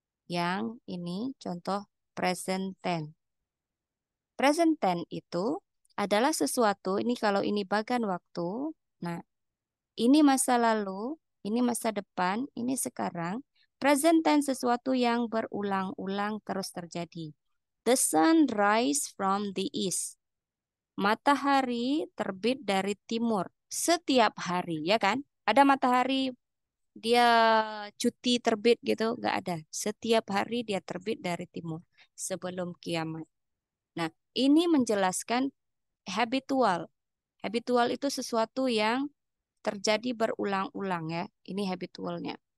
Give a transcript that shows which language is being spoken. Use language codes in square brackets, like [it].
[id] Yang ini contoh present tense. Present tense itu adalah sesuatu, ini kalau ini bagian waktu. Nah, ini masa lalu, ini masa depan, ini sekarang. Present tense sesuatu yang berulang-ulang terus terjadi. [en] The sun rise from the east. [id] Matahari terbit dari timur setiap hari, ya kan? Ada matahari dia cuti terbit gitu, nggak ada. Setiap hari dia terbit dari timur sebelum kiamat. Nah, ini menjelaskan habitual. Habitual itu sesuatu yang terjadi berulang-ulang ya. Ini habitualnya.